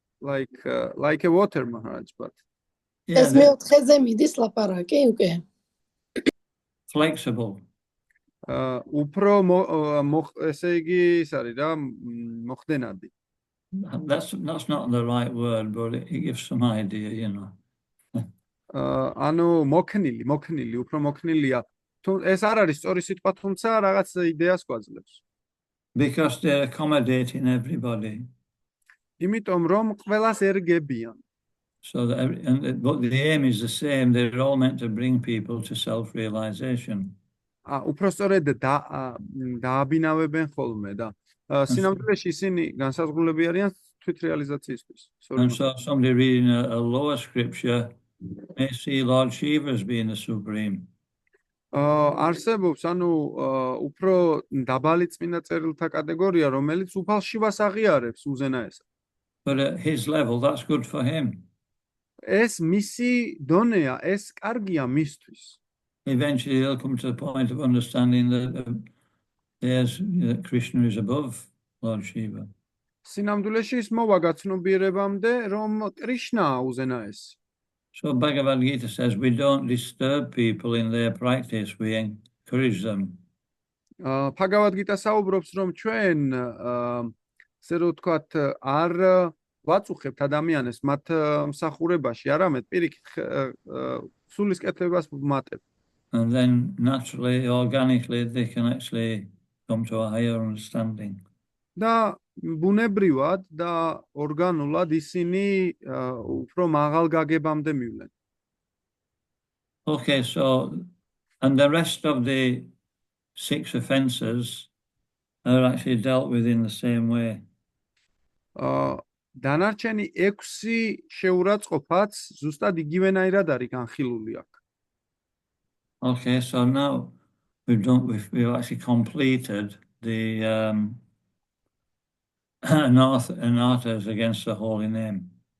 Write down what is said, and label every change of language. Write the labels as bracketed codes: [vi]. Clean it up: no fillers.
[en] like a water, Maharaj, but [ka] ეს მეოთხეზე მიდის ლაპარაკი, უკვე. [en] Flexible. [ka] უფრო ესე იგი ის არის რა, მოხდენადი. [en] That's not the right word, but it gives some idea, [ka] ანუ მოქნილი, უფრო მოქნილია. ეს არ არის სწორი სიტყვა, თუმცა რაღაც იდეას გვაძლევს. [en] Because they're accommodating everybody. [ka] იმიტომ რომ ყველას ერგებიან. [en] So but the aim is the same. They're all meant to bring people to self-realization. [ka] უფრო სწორედ დააბინავებენ ხოლმე და სინამდვილეში ისინი განსაზღვრულები არიან თვითრეალიზაციისთვის. [en] And so somebody reading a lower scripture may see Lord Shiva as being the supreme. [ka] არსებობს ანუ უფრო დაბალი წმინდა წერილთა კატეგორია, რომელიც უფალ შივას აღიარებს უზენაესად. [en] But at his level, that's good for him. [ka] ეს მისი დონეა, ეს კარგია მისთვის. [en] Eventually, he'll come to the point of understanding that Krishna is above Lord Shiva. [ka] სინამდვილეში ის მოვა გაცნობიერებამდე, რომ კრიშნაა უზენაესი. [en] So Bhagavad Gita says we don't disturb people in their practice, we encourage them. [ka] Bhagavad Gita საუბრობს, რომ ჩვენ ასე რომ ვთქვათ, არ ვაწუხებთ ადამიანებს მათ მსახურებაში, არამედ პირიქით სულისკეთებას ვმატებთ. [en] And then naturally, organically, they can actually come to a higher understanding. [ka] და ბუნებრივად და ორგანულად ისინი უფრო მაღალ გაგებამდე მივლენ. [en] Okay, so and the rest of the 6 offenses are actually dealt with in the same way. [ka] დანარჩენი 6 შეურაცხყოფაც ზუსტად იგივენაირად არის განხილული აქ. [en] Okay, so now we've actually completed the anathas against the holy name.